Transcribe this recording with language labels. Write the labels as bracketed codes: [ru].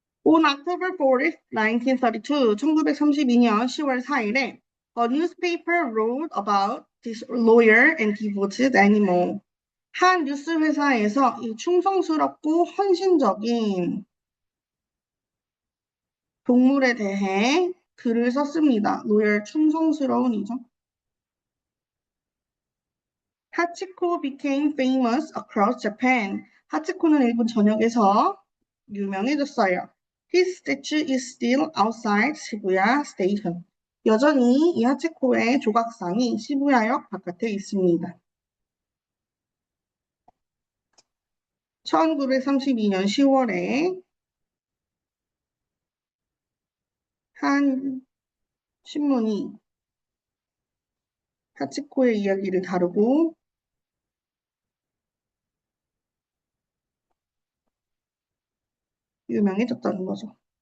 [en] On October 4th, 1932, [ko] 1932년 10월 4일에 [en] a newspaper wrote about this loyal and devoted animal. [ko] 한 뉴스 회사에서 이 충성스럽고 헌신적인 동물에 대해 글을 썼습니다. loyal, 충성스러운이죠. [en] 하치코 became famous across Japan. [ko] 하치코는 일본 전역에서 유명해졌어요. [en] His statue is still outside Shibuya Station. [ko] 여전히 이 하치코의 조각상이 시부야역 바깥에 있습니다. 1932년 10월에 한 신문이 하치코의 이야기를 다루고 유명해졌다는 거죠.